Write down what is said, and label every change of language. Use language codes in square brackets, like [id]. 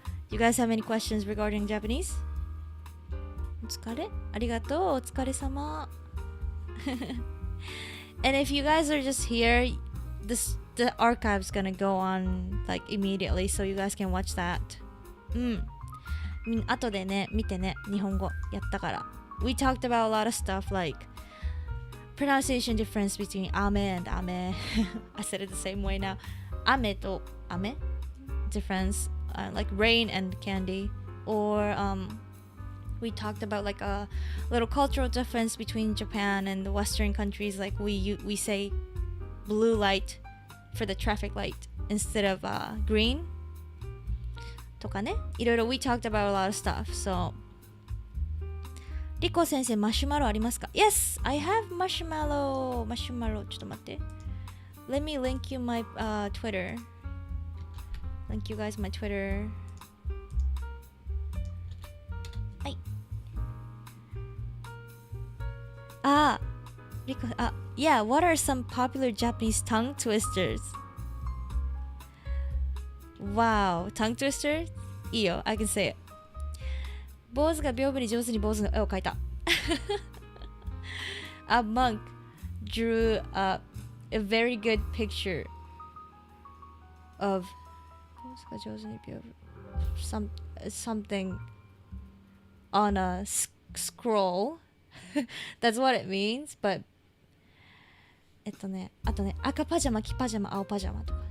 [en] You guys have any questions regarding Japanese? Otsukare? [ja] Arigato, otsukare-sama. [en] And if you guys are just here, the archive's gonna go on like immediately, so you guys can watch that. [ja] 後でね、見てね、日本語やったから。 [en] We talked about a lot of stuff like pronunciation difference between ame and ame. I said it the same way now. Ame to ame difference, like rain and candy. Or we talked about like a little cultural difference between Japan and the Western countries. Like we say blue light for the traffic light instead of green. [ja] とかね、いろいろ [en] we talked about a lot of stuff. [ja] So Rico sensei マシュマロありますか？ [en] Yes, I have marshmallow. [ja] マシュマロちょっと待って。 [en] Let me link you my Twitter. Link you guys my Twitter. [ja] はい。 [en] Rico, yeah, what are some popular Japanese tongue twisters? Wow, tongue twister? [ja] いいよ, [en] I can say it. [ja] 坊主が屏風に上手に坊主の絵を描いた。 [en] A monk drew a very good picture of [ja] 坊主が上手に屏風 [en] something on a scroll. That's what it means, but [ja] あとね、赤パジャマ、黄パジャマ、青パジャマとか。